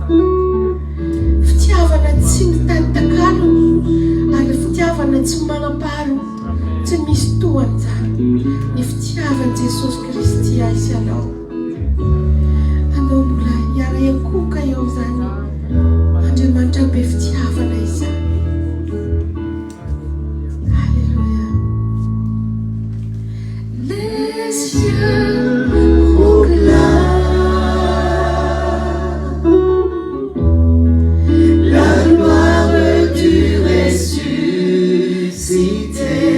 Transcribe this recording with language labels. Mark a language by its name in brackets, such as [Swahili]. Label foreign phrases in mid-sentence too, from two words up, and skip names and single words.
[Malagasy] Fitiavana tsy mitady takalony ary fitiavana tsy manam-pahalo tsy misy tohany izany. Ny fitiavan'i Jesosy Kristy azy ianao. Anao mbola hiara-iakoka eo izany. Andriamanitra be fitiavana izany. [French] Alléluia. Les cieux proclament la gloire du ressuscité.